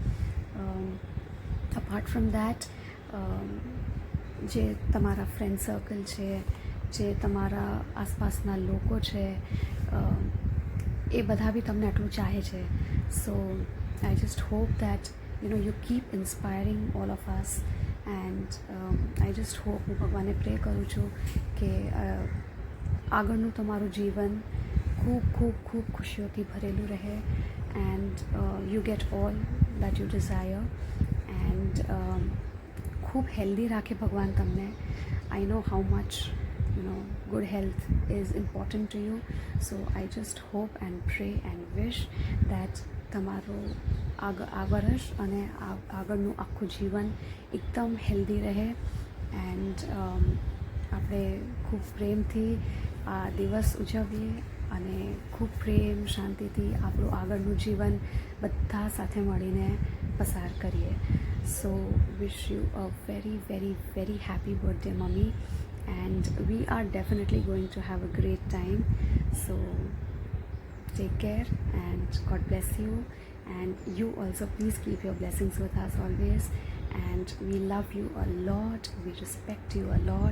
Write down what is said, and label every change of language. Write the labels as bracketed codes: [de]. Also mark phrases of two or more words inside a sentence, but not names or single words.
[en] apart from that, [gu] જે તમારા [en] friend circle [gu] છે, જે તમારા આસપાસના લોકો છે, એ બધા બી તમને આટલું ચાહે છે. [en] so I just hope that you keep inspiring all of us, and I just hope, [gu] હું ભગવાનને પ્રે કરું છું કે આગળનું તમારું જીવન ખૂબ ખૂબ ખૂબ ખુશીઓથી ભરેલું રહે, [en] and you get all that you desire, and [gu] ખૂબ હેલ્ધી રાખે ભગવાન તમને. [en] I know how much good health is important to you. So I just hope and pray and wish that [gu] તમારું આ વર્ષ અને આગળનું આખું જીવન એકદમ હેલ્ધી રહે, એન્ડ આપણે ખૂબ પ્રેમથી આ દિવસ ઉજવીએ અને ખૂબ પ્રેમ શાંતિથી આપણું આગળનું જીવન બધા સાથે મળીને પસાર કરીએ. [en] so wish you a very very very happy birthday mummy, and we are definitely going to have a great time. So take care and God bless you, and you also please keep your blessings with us always, and we love you a lot, we respect you a lot.